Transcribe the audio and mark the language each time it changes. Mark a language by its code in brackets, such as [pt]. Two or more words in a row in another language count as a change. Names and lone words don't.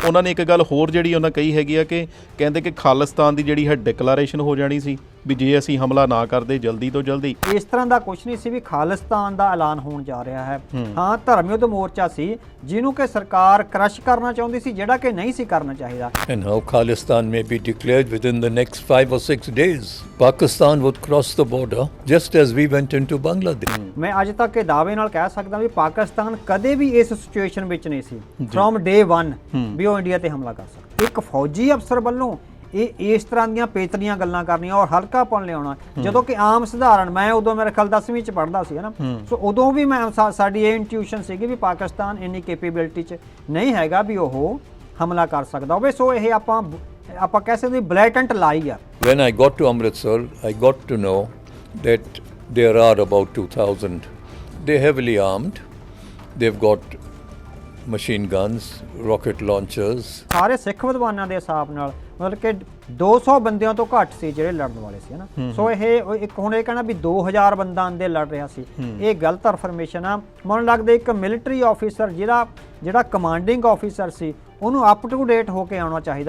[pa] ਉਹਨਾਂ ਨੇ ਇੱਕ ਗੱਲ ਹੋਰ ਜਿਹੜੀ ਉਹਨਾਂ ਕਹੀ ਹੈਗੀ ਆ ਕਿ ਕਹਿੰਦੇ ਕਿ ਖਾਲਿਸਤਾਨ ਦੀ ਜਿਹੜੀ ਹੈ ਡਿਕਲੇਰੇਸ਼ਨ ਹੋ ਜਾਣੀ ਸੀ ਵੀ ਜੇ ਅਸੀਂ ਹਮਲਾ ਨਾ ਕਰਦੇ ਜਲਦੀ ਤੋਂ ਜਲਦੀ। ਇਸ ਤਰ੍ਹਾਂ ਦਾ ਕੁਝ ਨਹੀਂ ਸੀ ਵੀ ਖਾਲਿਸਤਾਨ ਦਾ ਐਲਾਨ ਹੋਣ ਜਾ ਰਿਹਾ ਹੈ। ਹਾਂ, ਧਰਮ ਯੁੱਧ ਮੋਰਚਾ ਸੀ ਜਿਹਨੂੰ ਕਿ ਸਰਕਾਰ ਕ੍ਰਸ਼ ਕਰਨਾ ਚਾਹੁੰਦੀ ਸੀ, ਜਿਹੜਾ ਕਿ ਨਹੀਂ ਸੀ ਕਰਨਾ ਚਾਹੀਦਾ। [en] And how Khalistan may be declared within the next 5 or 6 days. Pakistan would cross the border just as we went into Bangladesh. [pa] ਮੈਂ ਅੱਜ ਤੱਕ ਇਹ ਦਾਅਵੇ ਨਾਲ ਕਹਿ ਸਕਦਾ ਵੀ ਪਾਕਿਸਤਾਨ ਕਦੇ ਵੀ ਇਸ ਸਿਚੁਏਸ਼ਨ ਵਿੱਚ ਨਹੀਂ ਸੀ [en] from day 1 [pa] ਵੀ ਉਹ ਇੰਡੀਆ ਤੇ ਹਮਲਾ ਕਰ ਸਕਦਾ। ਇੱਕ ਫੌਜੀ ਅਫਸਰ ਵੱਲੋਂ ਇਸ ਤਰ੍ਹਾਂ ਦੀਆਂ ਪੇਤਲੀਆਂ ਗੱਲਾਂ ਕਰਨੀਆਂ ਔਰ ਹਲਕਾਪਣ ਲਿਆਉਣਾ, ਜਦੋਂ ਕਿ ਆਮ ਸਧਾਰਨ, ਮੈਂ ਉਦੋਂ ਮੇਰੇ ਖਿਆਲ 10ਵੀਂ ਚ ਪੜ੍ਹਦਾ ਸੀ, ਹੈ ਨਾ। ਸੋ ਉਦੋਂ ਵੀ ਸਾਡੀ ਇਹ ਇੰਟਿਊਸ਼ਨ ਸੀਗੀ ਵੀ ਪਾਕਿਸਤਾਨ ਇੰਨੀ ਕੈਪੇਬਿਲਿਟੀ ਚ ਨਹੀਂ ਹੈਗਾ ਵੀ ਉਹ ਹਮਲਾ ਕਰ ਸਕਦਾ ਹੋਵੇ। ਸੋ ਇਹ ਆਪਾਂ ਕਹਿ ਸਕਦੇ [en] blatant lie [pa] ਆ। [en] When I got to Amritsar, I got to know that there are about 2,000. They're heavily armed. They've got machine guns, rocket launchers. [pa] ਸਾਰੇ ਸਿੱਖ ਵਿਦਵਾਨਾਂ ਦੇ ਹਿਸਾਬ ਨਾਲ ਮਤਲਬ ਕਿ 200 ਬੰਦਿਆਂ ਤੋਂ ਘੱਟ ਸੀ ਜਿਹੜੇ ਲੜਨ ਵਾਲੇ ਸੀ, ਹੈ ਨਾ। ਸੋ ਇਹ ਇੱਕ ਹੁਣ ਇਹ ਕਹਿਣਾ ਵੀ 2000 ਬੰਦਾ ਅੰਦੇ ਲੜ ਰਿਹਾ ਸੀ, ਇਹ ਗਲਤ ਇਨਫੋਰਮੇਸ਼ਨ ਆ। ਮੈਨੂੰ ਲੱਗਦਾ ਇੱਕ [en] military officer [pa] ਜਿਹੜਾ [en] commanding officer [pa] ਸੀ ਉਹਨੂੰ [en] up to date [pa] ਹੋ ਕੇ ਆਉਣਾ ਚਾਹੀਦਾ।